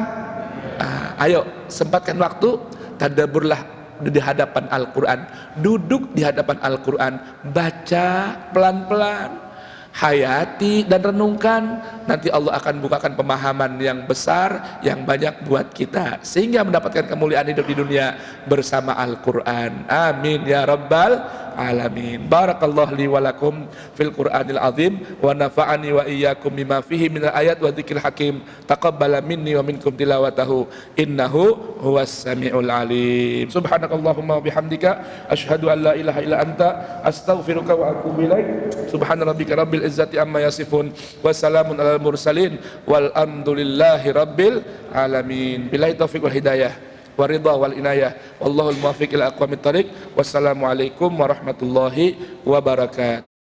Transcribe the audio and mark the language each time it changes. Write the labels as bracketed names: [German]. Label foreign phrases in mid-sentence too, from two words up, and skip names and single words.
[Indonesian] Ayo sempatkan waktu, tadabburlah di hadapan Al-Quran, duduk di hadapan Al-Quran, baca pelan-pelan, hayati dan renungkan. Nanti Allah akan bukakan pemahaman yang besar, yang banyak buat kita, sehingga mendapatkan kemuliaan hidup di dunia bersama Al-Quran. [Arabic] آمين يا رب العالمين. بارك الله لي ولكم في القرآن العظيم ونفعني وإياكم بما فيه من الآيات والذكر الحكيم. تقبل مني ومنكم تلاوته إنه هو السميع العليم. سبحانك اللهم وبحمدك أشهد أن لا إله إلا أنت أستغفرك وأتوب إليك. سبحان ربك رب العزة عما يصفون وسلام على المرسلين والحمد لله رب العالمين. بالله التوفيق والهداية والرضا والعناية. والله الموفق إلى أقوم الطريق. والسلام عليكم ورحمة الله وبركاته.